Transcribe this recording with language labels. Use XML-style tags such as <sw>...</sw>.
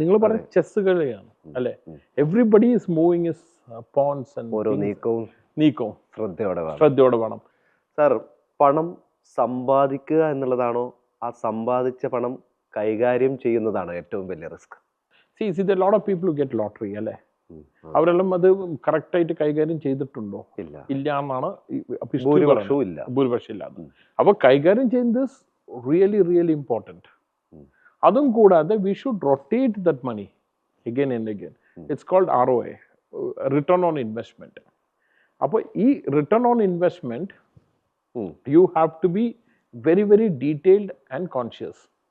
<ml>നിങ്ങൾ പറഞ്ഞ ചെസ് കളിയാണ് അല്ലേ?</ml> <en>everybody is moving his pawns and</en> <ml>ഓരോ നീക്കവും ശ്രദ്ധയോടെ വേണം. സാർ, പണം സമ്പാദിക്കുക എന്നുള്ളതാണോ, ആ സമ്പാദിച്ച പണം കൈകാര്യം ചെയ്യുന്നതാണോ ഏറ്റവും വലിയ risk?</ml> <en>See, lot of people who get lottery അല്ലേ,</en> <ml>അവരെല്ലാം അത് കറക്റ്റായിട്ട് കൈകാര്യം ചെയ്തിട്ടുണ്ടോ? ഇല്ല എന്നാണ് ഭൂരിപക്ഷം ഇല്ലാതെ. അപ്പോൾ കൈകാര്യം ചെയ്യുന്നത് റിയലി റിയലി ഇമ്പോർട്ടൻറ്റ്. അതും കൂടാതെ</ml> <en>We should rotate that money again and again. It's called ROI, return on investment. അപ്പോൾ ഈ return on investment you have to be very very detailed and conscious.</en>